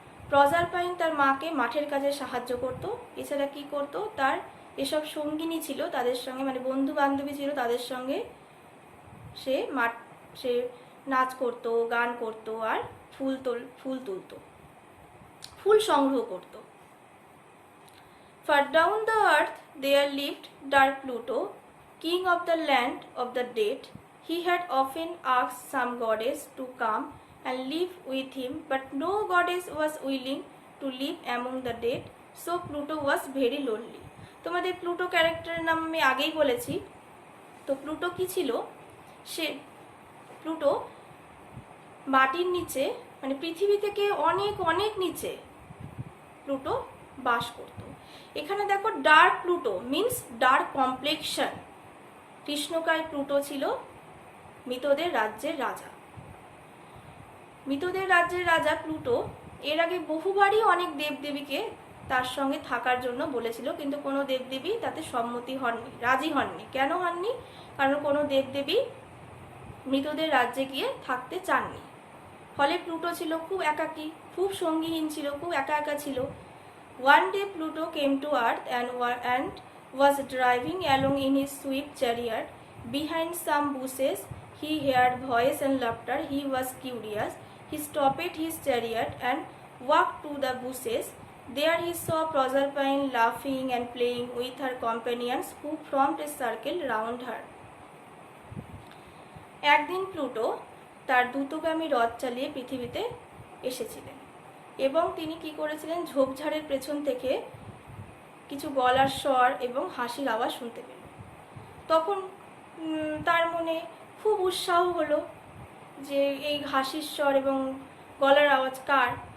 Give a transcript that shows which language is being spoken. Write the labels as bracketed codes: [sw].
[bn] প্রজারপাইন তার মাকে মাঠের কাজে সাহায্য করত। এছাড়া কি করত? তার এসব সঙ্গিনী ছিল তাদের সঙ্গে, মানে বন্ধু বান্ধবী ছিল তাদের সঙ্গে সে নাচ করত, গান করত, আর ফুল তুলত, ফুল সংগ্রহ করত। [en] Far down the earth there lived dark Pluto, king of the land of the dead. He had often asked some goddess to come and live with him, but no goddess was willing to live among the dead, so Pluto was very lonely. [bn] তোমাদের Pluto ক্যারেক্টারের নাম আমি আগেই বলেছি। তো Pluto কি ছিল? Pluto মাটির নিচে, মানে পৃথিবী থেকে অনেক অনেক নিচে প্লুটো বাস করত। এখানে দেখো [en] Dark Pluto means dark complexion. [bn] কৃষ্ণকায় Pluto ছিল মৃতদের রাজ্যের রাজা। মৃতদের রাজ্যের রাজা প্লুটো এর আগে বহুবারই অনেক দেবদেবীকে তার সঙ্গে থাকার জন্য বলেছিল, কিন্তু কোনো দেবদেবী তাতে সম্মতি হননি, রাজি হননি। কেন হননি? কারণ কোনো দেবদেবী মৃতদের রাজ্যে গিয়ে থাকতে চাননি। ফলে প্লুটো ছিল খুব একাকী, খুব সঙ্গীহীন ছিল, খুব একা একা ছিল। [en] One day Pluto came to Earth and was driving along in his swift chariot. Behind some bushes he heard voice and laughter. He was curious. He stopped his chariot and walked to the bushes. There he saw Proserpine laughing and playing with her companions, who formed a circle round her. [bn] একদিন Pluto তার দ্রুতগামী রথ চালিয়ে পৃথিবীতে এসেছিলেন, এবং তিনি কি করেছিলেন? ঝোপঝাড়ের পেছন থেকে কিছু গলার স্বর এবং হাসির আওয়াজ শুনতে পেলেন। তখন তার মনে খুব উৎসাহ হলো যে এই হাসির স্বর এবং গলার আওয়াজ কার।